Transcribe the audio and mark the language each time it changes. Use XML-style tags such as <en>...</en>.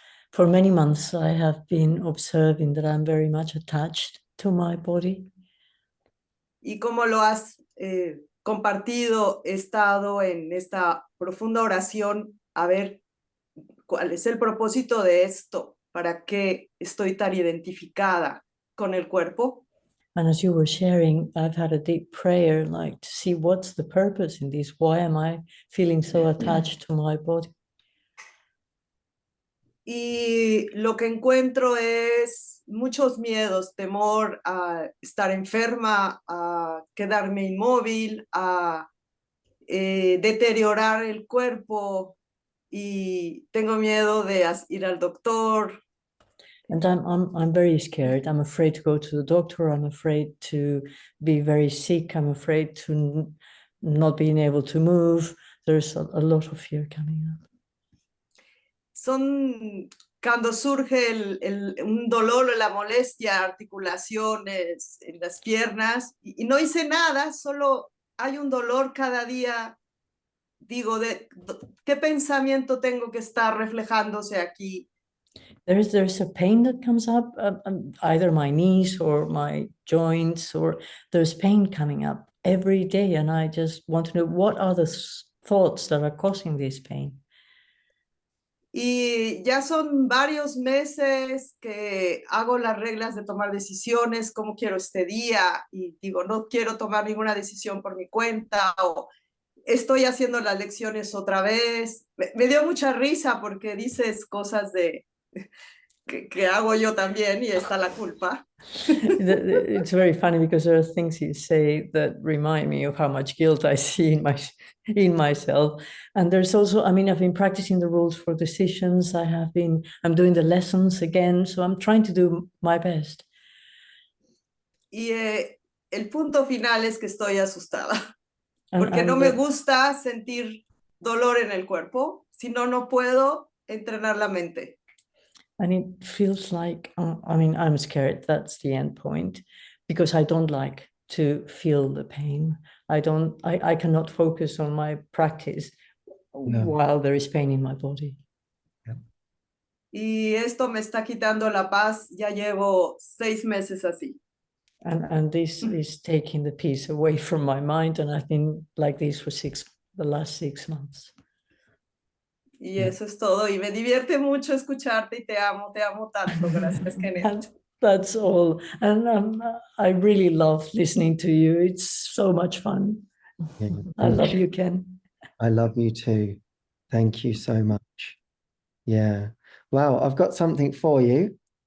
<en>For many months, I have been observing that I'm very much attached to my body.</en> <es>y cómo lo has compartido, he estado en esta profunda oración a ver cuál es el propósito de esto, para qué estoy tan identificada con el cuerpo.</es> <en>And as you were sharing, I've had a deep prayer, like to see what's the purpose in this? Why am I feeling so attached to my body?</en> <es>Y lo que encuentro es muchos miedos, temor a estar enferma, a quedarme inmóvil, a deteriorar el cuerpo, y tengo miedo de ir al doctor.</es> <en>And I'm very scared. I'm afraid to go to the doctor. I'm afraid to be very sick. I'm afraid to not being able to move. There's a lot of fear coming up.</en> <es>Son cuando surge un dolor o la molestia, articulaciones en las piernas, y no hice nada, solo hay un dolor cada día. Digo, ¿qué pensamiento tengo que estar reflejándose aquí?</es> <en>There's a pain that comes up, either my knees or my joints, or there's pain coming up every day. And I just want to know, what are the thoughts that are causing this pain?</en> <es>Y ya son varios meses que hago las reglas de tomar decisiones, cómo quiero este día, y digo, no quiero tomar ninguna decisión por mi cuenta, o estoy haciendo las lecciones otra vez. Me dio mucha risa porque dices cosas que hago yo también, y está la culpa.</es> <en>It's very funny because there are things you say that remind me of how much guilt I see in myself. And there's also, I mean, I've been practicing the rules for decisions. I'm doing the lessons again. So I'm trying to do my best.</en> <es>Y el punto final es que estoy asustada, porque</es> <en>And</en> <es>no me gusta sentir dolor en el cuerpo, si no, no puedo entrenar la mente.</es> <en>And it feels like, I mean, I'm scared. That's the end point, because I don't like to feel the pain. I cannot focus on my practice while there is pain in my body.</en> <es>Y esto me está quitando la paz. Ya llevo 6 meses así.</es> <en>And this is taking the peace away from my mind. And I've been like this for the last 6 months.</en> <es>Y eso es todo. Y me divierte mucho escucharte, y te amo tanto. Gracias, Kenneth.</es> <en>That's all. And I really love listening to you. It's so much fun. Yeah, I love you, Ken. I love you too. Thank you so much. Yeah. Wow, I've got something for you.</en>